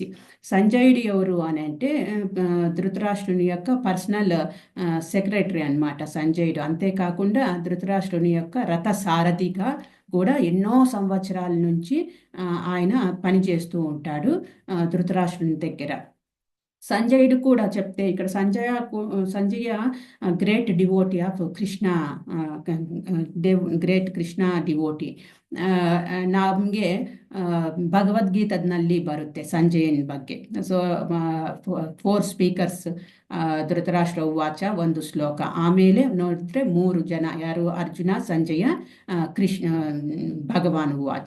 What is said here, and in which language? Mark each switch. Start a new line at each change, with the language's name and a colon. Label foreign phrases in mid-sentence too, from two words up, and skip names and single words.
Telugu: సంజయుడు ఎవరు అని అంటే ధృతరాష్ట్రుని యొక్క
English: personal secretary
Telugu: అన్నమాట సంజయుడు. అంతేకాకుండా ధృతరాష్ట్రుని యొక్క రథ సారథిగా కూడా ఎన్నో సంవత్సరాల నుంచి ఆయన పనిచేస్తూ ఉంటాడు ధృతరాష్ట్రుని దగ్గర. సంజయుడు కూడా చెప్తే ఇక్కడ
English: సంజయ great devotee of Krishna, great Krishna devotee.
Kannada: ನಮಗೆ ಭಗವದ್ಗೀತನಲ್ಲಿ ಬರುತ್ತೆ ಸಂಜಯನ್ ಬಗ್ಗೆ. ಸೊ 4 ಸ್ಪೀಕರ್ಸ್, ಧೃತರಾಷ್ಟ್ರ ಉವಾಚ ಒಂದು ಶ್ಲೋಕ, ಆಮೇಲೆ ನೋಡಿದ್ರೆ 3 ಜನ, ಯಾರು ಅರ್ಜುನ, ಸಂಜಯ, ಕೃಷ್ಣ,
Sanskrit: ಭಗವಾನ್ ಉವಾಚ.